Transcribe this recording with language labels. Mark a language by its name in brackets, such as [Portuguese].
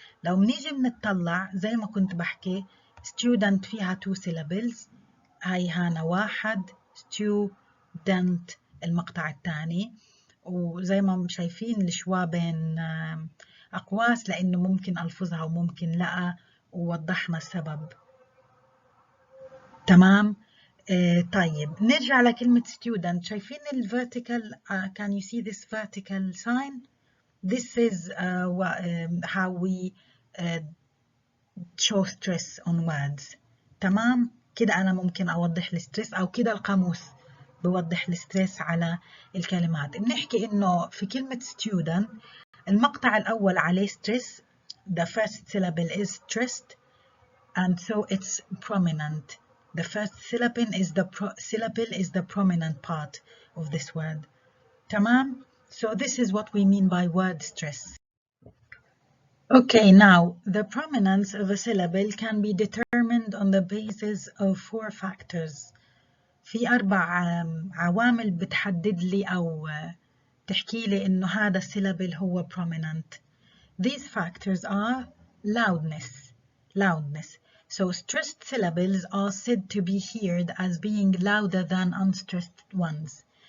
[Arabic] لو بنيجي بنطلع زي ما كنت بحكي student فيها 2 syllables، هاي هانا واحد، student المقطع الثاني، وزي ما شايفين الشوا بين أقواس لأنه ممكن ألفظها وممكن لا، ووضحنا السبب. تمام؟ طيب نرجع لكلمة student. شايفين [English] vertical can you see this vertical sign? This is how we show stress on words. [Arabic] تمام؟ كده أنا ممكن أوضح الستريس، أو كده القاموس بوضح الستريس على الكلمات. بنحكي إنه في كلمة student المقطع الأول عليه stress. [English] The first syllable is stressed and so it's prominent. The first syllable is the prominent part of this word. [Arabic] تمام? [English] So this is what we mean by word stress. Okay, now the prominence of a syllable can be determined on the basis of 4 factors. [Arabic] في 4 عوامل بتحدد لي أو تحكي لي إنه هذا الsyllable هو prominent. [English] These factors are loudness. So stressed syllables are said to be heard as being louder than unstressed ones.